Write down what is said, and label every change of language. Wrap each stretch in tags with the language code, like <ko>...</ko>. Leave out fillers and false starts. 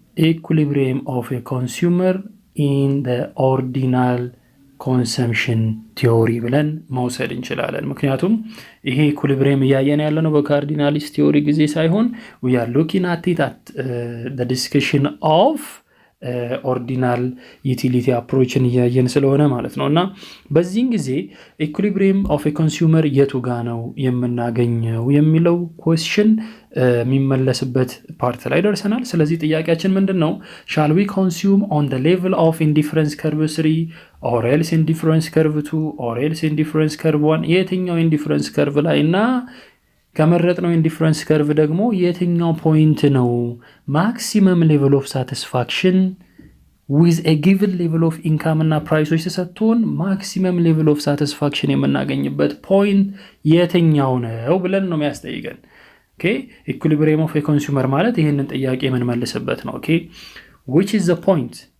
<en>equilibrium of a consumer in the ordinal consumption theory</en> <am>ብለን መውሰድ እንችላለን ምክንያቱም ይሄ</am> <en>equilibrium ያያየን ያለነው በካርዲናሊስት theory ጊዜ ሳይሆን we are looking at it at the discussion of</en> <am>ኦርዲናል ዩቲሊቲ አፕሮችን እያየን ስለሆነ ማለት ነው። እና በዚህን ጊዜ ኢኩሊብሪየም ኦፍ ኤ ኮንሱመር የቱ ጋ ነው የምናገኘው የሚለው ኩዌስችን የሚመለስበት ፓርት ላይ ደርሰናል። ስለዚህ ጥያቄያችን ምንድን ነው?</am> <en>ሻል ዊ ኮንሱም ኦን the level of indifference curve 3 or else indifference curve 2 or else indifference curve 1?</en> <am>የትኛው indifference curve ላይ እና ከመረጥነው indifference curve ደግሞ የትኛው ፖይንት ነው</am> <en>maximum level of satisfaction with a given level of income</en> <am>እና ፕራይሶች ተሰጥቶን maximum level of satisfaction የምናገኝበት ፖይንት የትኛው ነው ብለን ነው የሚያስጠይቀን። Okay, equilibrium of a consumer ማለት ይሄንን ጥያቄ የምንመልስበት ነው።</am> <en>Okay, which is the point</en>